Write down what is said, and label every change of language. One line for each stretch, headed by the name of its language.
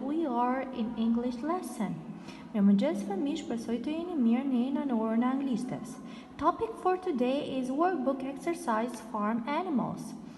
English: We are in English lesson.
Albanian: Mirëmëngjes fëmijë, shpresoj të jeni mirë në orën e anglishtes.
English: Topic for today is workbook exercise farm animals.